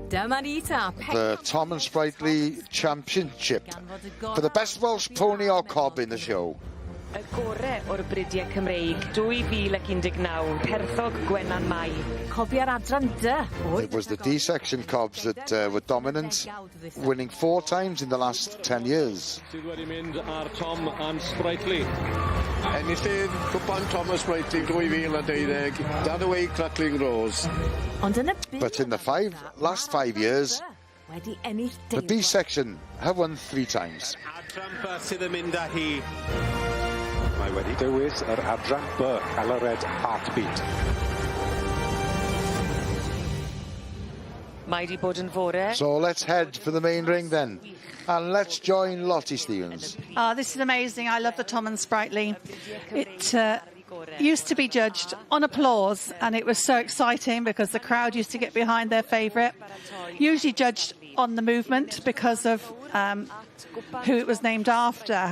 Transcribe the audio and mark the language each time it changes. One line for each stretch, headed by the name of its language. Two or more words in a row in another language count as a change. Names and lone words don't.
English: the Tom and Sprightly Championship for the best Welsh pony or cob in the show.
Welsh: Y gore o'r bridiau Cymreig 2019, Perthog Gwenan Mai. Cofia'r adran dy.
English: It was the D section cobs that were dominant, winning 4 times in the last 10 years.
Welsh: Sydd wedi mynd ar Tom and Sprightly. Enillydd cwpan Tom and Sprightly 2012, down away Crackling Rose.
English: But in the last 5 years, the B section have won 3 times.
Welsh: Adran sydd yn mynd â hi. Mae wedi dewis yr adran B, Colored Heartbeat. Mae di bod yn fore.
English: So let's head for the main ring then. And let's join Lottie Stevens. This is amazing. I love the Tom and Sprightly. It used to be judged on applause, and it was so exciting because the crowd used to get behind their favourite. Usually judged on the movement because of who it was named after.